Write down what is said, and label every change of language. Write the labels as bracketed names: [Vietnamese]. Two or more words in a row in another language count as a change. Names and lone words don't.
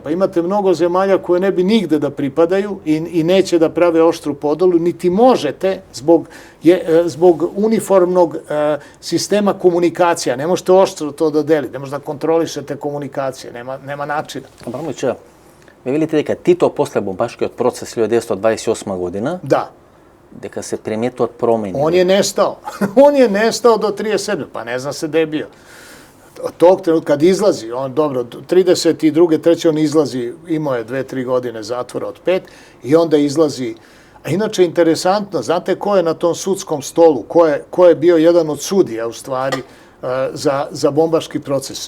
[Serbian] Pa imate mnogo zemalja koje ne bi nigde da pripadaju i neće da prave oštru podelu, niti možete zbog uniformnog sistema komunikacija. Ne možete oštro to da delite, ne možete da kontrolišete komunikacije, nema načina. [Macedonian] Abramović, [Serbian] vi vidite [Macedonian] дека Tito posle bombaškиот процес 1928 година, da, дека се приметуват промени. [Serbian] On je nestao. On je nestao do 37. Pa ne zna se gde je bio. Od tog trenutka kad izlazi, on dobro, 32. 3. on izlazi, imao je 2-3 godine zatvora od 5 i onda izlazi. A inače, interesantno, znate ko je na tom sudskom stolu, ko je bio jedan od sudija u stvari za bombaški proces.